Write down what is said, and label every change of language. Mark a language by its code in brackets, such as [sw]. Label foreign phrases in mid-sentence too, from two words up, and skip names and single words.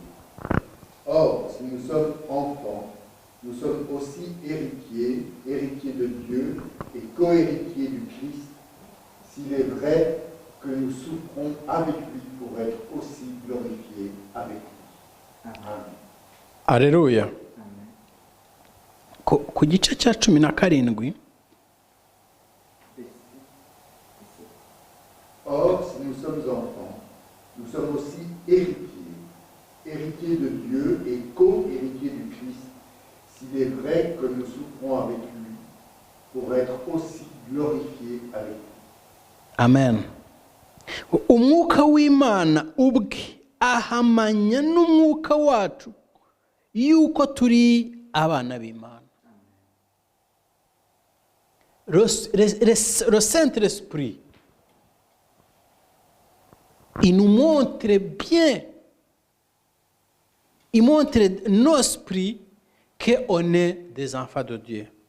[fr] Or, si nous sommes enfants, nous sommes aussi héritiers de Dieu et co-héritiers du Christ, s'il est vrai que nous souffrons avec lui pour être aussi glorifiés avec lui. Amen. Alléluia. [rw] Ku gice cya 17. [fr] Or, si nous sommes enfants, nous sommes aussi héritiers de Dieu et co-héritiers du Christ, s'il est vrai que nous souffrons avec lui, pour être aussi glorifiés avec lui. Amen. [rw] Umwuka w'Imana ubwe ahamanya n'umwuka wacu yuko turi abana b'Imana. [fr] Le Saint-Esprit, il nous montre bien, il montre nos esprits qu'on est des enfants de Dieu.